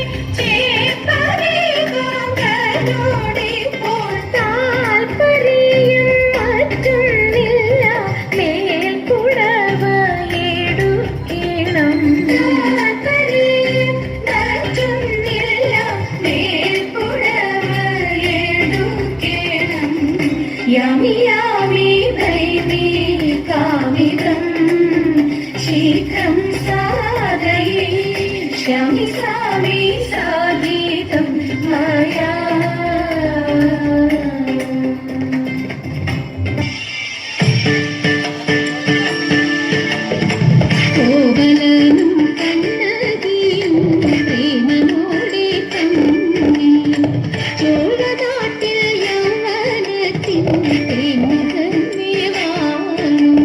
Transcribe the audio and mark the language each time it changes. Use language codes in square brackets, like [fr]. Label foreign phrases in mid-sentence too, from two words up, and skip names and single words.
[ml] ചേർപ്പനെ കാന്തനോടിപ്പോൾ താൽപര്യം മറ്റൊന്നില്ല മേൽക്കുടവ എടുക്കണം താൽപര്യം മറ്റൊന്നില്ല മേൽക്കുടവ എടുക്കണം [sa] यामि यामि भैमि कामितं शीघ्रं साधये श्यामि सामि साधितं मया [ml] കോവലനും കണ്ണകിയും പ്രേമമോടെ തങ്ങി ചോഴനാട്ടിൽ യൗവനത്തിൻ പ്രേമകന്യവാ